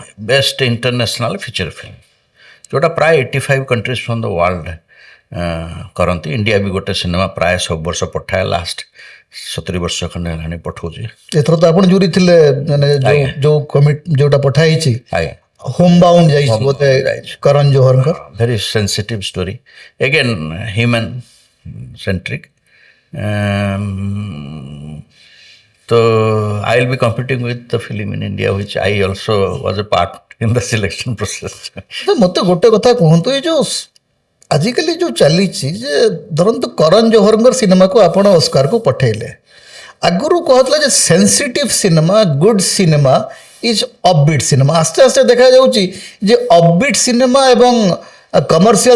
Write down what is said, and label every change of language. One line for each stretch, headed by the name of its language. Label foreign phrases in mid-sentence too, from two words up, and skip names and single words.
English: best international feature film
Odia: ଯେଉଁଟା ପ୍ରାୟ 85
English: countries from the world
Odia: କରନ୍ତି ଇଣ୍ଡିଆ ବି ଗୋଟେ ସିନେମା ପ୍ରାୟ ସବୁ ବର୍ଷ ପଠାଏ ଲାଷ୍ଟ 70 ବର୍ଷ ଖଣ୍ଡେ ହେଲାଣି ପଠାଉଛି ଏଥର ତ ଆପଣ ଜୁରି ଥିଲେ ମାନେ ଯୋଉ ଯୋଉଟା ପଠା ହେଇଛି ଆଜ୍ଞା ହୋମ୍ ବାଉଣ୍ଡ ଯାଇଛି ବୋଧେ କରଣ ଜୋହରଙ୍କର
English: very sensitive story again human centric so I'll be competing with the film in India which I also was a part in the selection process
Odia: ମୋତେ ଗୋଟେ କଥା କୁହନ୍ତୁ ଏଇ ଯୋଉ ଆଜିକାଲି ଯୋଉ ଚାଲିଛି ଯେ ଧରନ୍ତୁ କରଣ ଜୋହରଙ୍କର ସିନେମାକୁ ଆପଣ ଅସ୍କାରକୁ ପଠେଇଲେ ଆଗରୁ କୁହାଥିଲା ଯେ
English: sensitive cinema good cinema is offbeat cinema
Odia: ଆସ୍ତେ ଆସ୍ତେ ଦେଖାଯାଉଛି ଯେ
English: offbeat cinema
Odia: ଏବଂ କମର୍ସିଆଲ